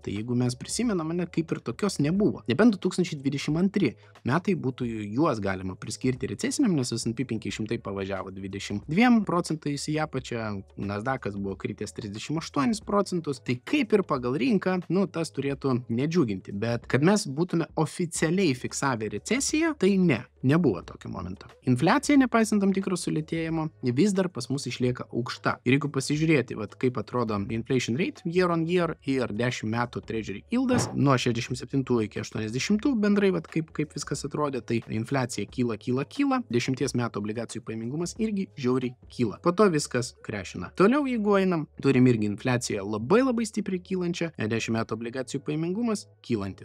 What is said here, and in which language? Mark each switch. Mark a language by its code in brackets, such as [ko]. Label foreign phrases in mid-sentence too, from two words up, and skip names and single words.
[lt] Tai jeigu mes prisimename, kaip ir tokios nebuvo. Nebent 2022 metai būtų juos galima priskirti recesiniam, nes S&P 500 pavažiavo 22% į apačią, Nasdaqas buvo kritęs 38%, tai kaip ir pagal rinką, tas turėtų nedžiuginti. Bet kad mes būtume oficialiai fiksavę recesiją, tai nebuvo tokio momento. Infliacija, nepaisant tam tikro sulėtėjimo, vis dar pas mus išlieka aukšta. Ir jeigu pasižiūrėti, kaip atrodo [en] inflation rate year on year [lt] ir 10 metų [en] treasury yieldas, [lt] nuo 67 iki 80 bendrai, kaip viskas atrodė, tai infliacija kyla, 10 metų obligacijų pajamingumas irgi žiauriai kyla. Po to viskas krešina. Toliau, jeigu einam, turim irgi infliaciją labai stipriai kylančią, 10 metų obligacijų pajamingumas kylantis.